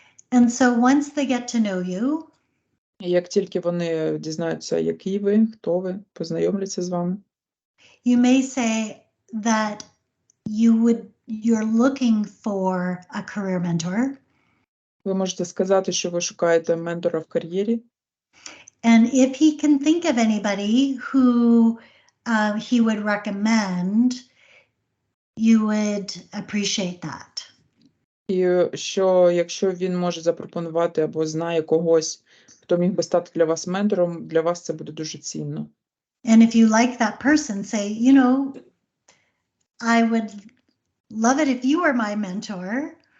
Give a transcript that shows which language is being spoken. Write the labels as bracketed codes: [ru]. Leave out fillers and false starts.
[en] And so once they get to know you, [uk] Як тільки вони дізнаються, який ви, хто ви, познайомляться з вами, [en] you may say that you're looking for a career mentor. [uk] ви можете сказати, що ви шукаєте ментора в кар'єрі. [en] And if he can think of anybody who he would recommend, you would appreciate that. [uk] І що, якщо він може запропонувати або знає когось, хто міг би стати для вас ментором, для вас це буде дуже цінно. [en] And if you like that person, say, I would love it if you were my mentor.